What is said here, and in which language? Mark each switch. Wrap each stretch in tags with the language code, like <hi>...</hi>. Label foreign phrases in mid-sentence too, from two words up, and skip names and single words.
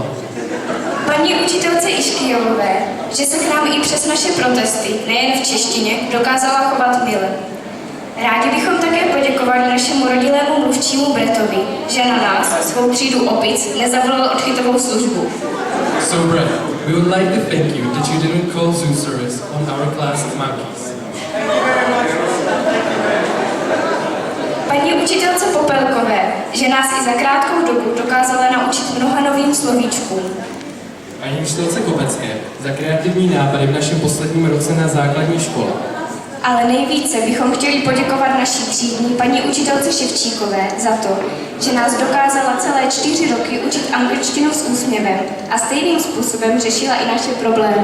<cs>Paní učitelce Iškyjové, že se k nám i přes naše protesty, nejen v češtině, dokázala chovat mile. Rádi bychom také poděkovali našemu rodilému mluvčímu Bretovi, že na nás, svou třídu opic, nezavolal odchytovou službu.</cs> <en>So Brett, we would like to thank you that you didn't call zoo service on our class of monkeys.</en> <cs>Paní učitelce Popelkové, že nás i za krátkou dobu dokázala naučit mnoha novým slovíčkům. Paní učitelce Kopecké za kreativní nápady v našem posledním roce na základní škole. Ale nejvíce bychom chtěli poděkovat naší třídní paní učitelce Ševčíkové za to, že nás dokázala celé 4 roky učit angličtinu s úsměvem a stejným způsobem řešila i naše problémy.</cs>